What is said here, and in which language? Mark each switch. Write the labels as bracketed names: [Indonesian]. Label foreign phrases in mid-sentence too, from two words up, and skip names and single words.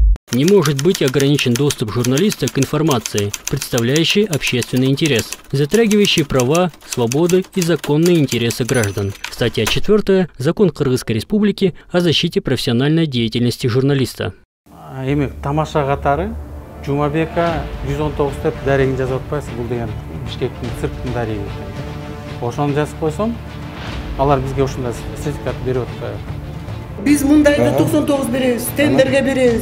[Russian] Не может быть ограничен доступ журналиста к информации, представляющей общественный интерес, затрагивающей права, свободы и законные интересы граждан. Статья 4. Закон Кыргызской Республики о защите профессиональной деятельности журналиста. [Kyrgyz] Тамаша катары Жумабека 119 деп дарегин жазып атпайсыз, бул деген Бишкектин сырттын дареги. Ошону жазып койсом, алар бизге ушундай сертификат берип атпайбы. Биз мундайда 99 беребиз, tenderге беребиз.